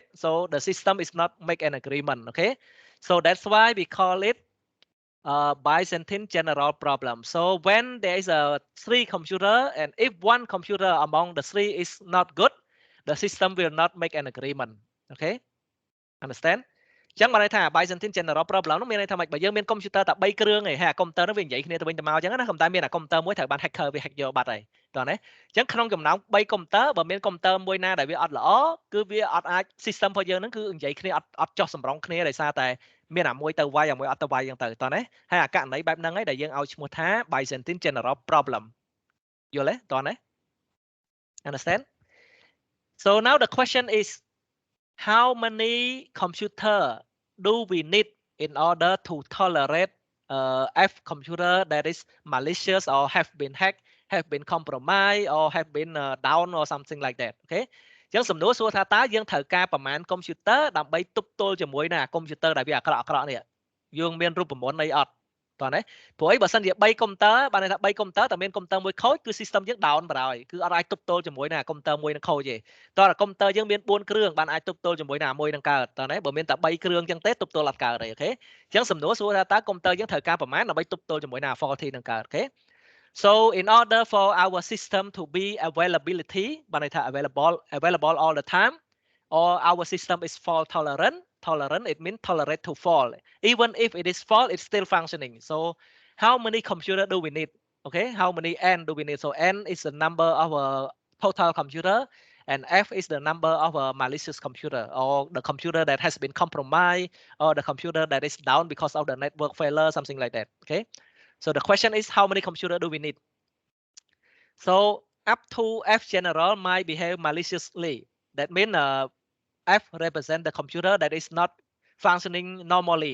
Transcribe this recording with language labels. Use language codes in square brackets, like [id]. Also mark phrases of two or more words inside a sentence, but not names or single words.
[en] So the system is not make an agreement. Okay, so that's why we call it Byzantine general problem. So when there is a 3 computer, and if one computer among the 3 is not good, the system will not make an agreement. Okay, understand? [km] ចឹងបានន័យថា [en] Byzantine general problem [km] នោះមានន័យថាម៉េចបើយើងមានកុំព្យូទ័រតែ3គ្រឿងឯងហើយកុំព្យូទ័រនោះវានិយាយគ្នាទៅវិញទៅមកអញ្ចឹងណាកុំតែមានអាកុំព្យូទ័រមួយត្រូវបាន hacker វា hack យកបាត់ហើយតោះណាអញ្ចឹងក្នុងចំណោម3កុំព្យូទ័របើមានកុំព្យូទ័រមួយណាដែលវាអត់ល្អគឺវាអត់អាច system របស់យើងហ្នឹងគឺនិយាយគ្នាអត់ចោះសម្រងគ្នាដោយសារតែមានអាមួយទៅវាយអាមួយអត់ទៅវាយអញ្ចឹងទៅតោះណាហើយអាករណីបែបហ្នឹងឯងដែលយើងឲ្យឈ្មោះថា [en] Byzantine general problem [km] យល់ទេតោះណា understand? [en] So now the question is, how many computer do we need in order to tolerate F computer that is malicious or have been hacked, have been compromised or have been down or something like that? [km] Okay. អញ្ចឹងសំណួរសួរថាតើយើងត្រូវការប្រមាណកុំព្យូទ័រដើម្បីទប់ទល់ជាមួយនឹងអាកុំព្យូទ័រដែលវាអាក្រក់នេះយើងមានរូបមន្តអីអត់តោះណាព្រោះអីបើសិនជា3កុំព្យូទ័របានន័យថា3កុំព្យូទ័រតែមានកុំព្យូទ័រមួយខូចគឺ system យើង down បណ្ដោយគឺអត់អាចទប់ទល់ជាមួយនឹងកុំព្យូទ័រមួយនឹងខូចទេតោះតែកុំព្យូទ័រយើងមាន4គ្រឿងបានអាចទប់ទល់ជាមួយនឹងមួយនឹង កើតតោះណាបើមានតែ3គ្រឿងចឹងទេទប់ទល់អត់កើតទេអូខេអញ្ចឹងសំណួរសួរថាតើកុំព្យូទ័រយើងត្រូវការប្រមាណដើម្បីទប់ទល់ជាមួយនឹង faulty នឹងកើតអូខេ [en] So in order for our system to be availability [km] បានន័យថា [en] available all the time or our system is fault tolerant it means tolerate to fault even if it is fault it's still functioning so how many computer do we need okay how many n do we need so n is the number of a total computer and f is the number of a malicious computer or the computer that has been compromised or the computer that is down because of the network failure something like that okay so the question is how many computer do we need so up to f general might behave maliciously that means F represent the computer that is not functioning normally.